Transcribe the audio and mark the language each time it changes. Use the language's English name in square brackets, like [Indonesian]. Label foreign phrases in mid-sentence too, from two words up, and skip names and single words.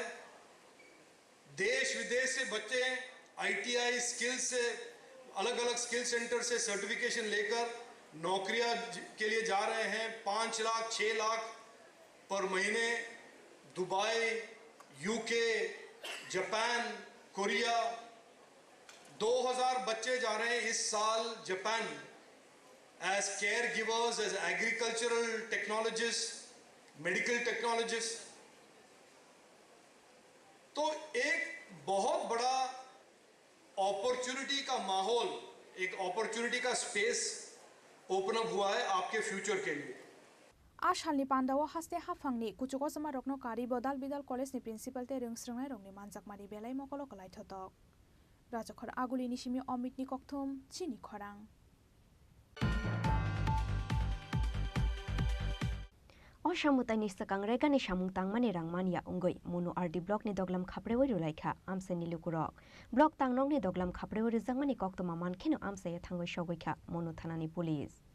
[Hindi] देश विदेश से बच्चे ITI स्किल से, अलग अलग [English] skill centre [Hindi] से सर्टिफिकेशन लेकर नौकरियां के लिए जा रहे हैं। 5 लाख 6 लाख पर महीने दुबई, UK, जापान, कोरिया, 2000 बच्चे जा रहे हैं इस साल जापान [English] as caregivers, as agricultural technologists, medical technologists। [Hindi] तो एक बहुत बड़ा अपॉर्चुनिटी का माहौल, एक अपॉर्चुनिटी का स्पेस [English] open up [Hindi] हुआ है आपके फ्यूचर के लिए। [Bodo] आशालनि पांडावा हास्ते हाफांगनि कुचुको समा रकनो कारी बदाल बिदाल कॉलेज नि प्रिंसिपल ते रोंस्रोंनाय रंगनि मानजाकमारि बेलाय मकलो कलाय थतक राजखर आगुलिनि सिमि अमितनि कक्थुम चिनि खरां। असामुताइनि सकang रेगानि सामुं तांमानि रांमानिया उंगै मुनु आरडी ब्लॉक नि दगलाम खाप्रेवै रुलाइखा आमसेनि लुकुरक ब्लॉक तांनंग नि दगलाम खाप्रेवै रिजांमानि कक्तमा मानखेनो आमसाया थांगै सगैखा मुनु थानानि पुलिस।